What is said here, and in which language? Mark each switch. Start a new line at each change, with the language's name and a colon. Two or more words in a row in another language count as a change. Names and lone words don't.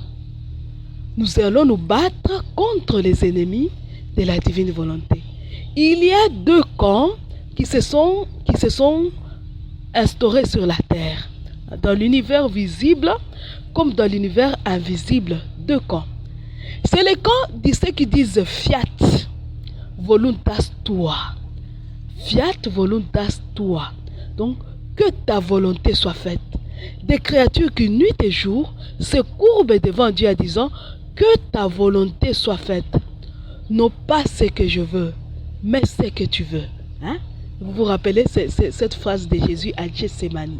French: Nous allons nous battre contre les ennemis de la divine volonté. Il y a deux camps qui se sont instaurés sur la terre. Dans l'univers visible comme dans l'univers invisible. Deux camps. C'est les camps de ceux qui disent
Latin: fiat voluntas tua. Fiat voluntas tua.
French: Donc, que ta volonté soit faite. Des créatures qui nuit et jour se courbent devant Dieu en disant que ta volonté soit faite. Non pas ce que je veux, mais ce que tu veux. Hein? Vous vous rappelez cette phrase de Jésus à Gethsémani.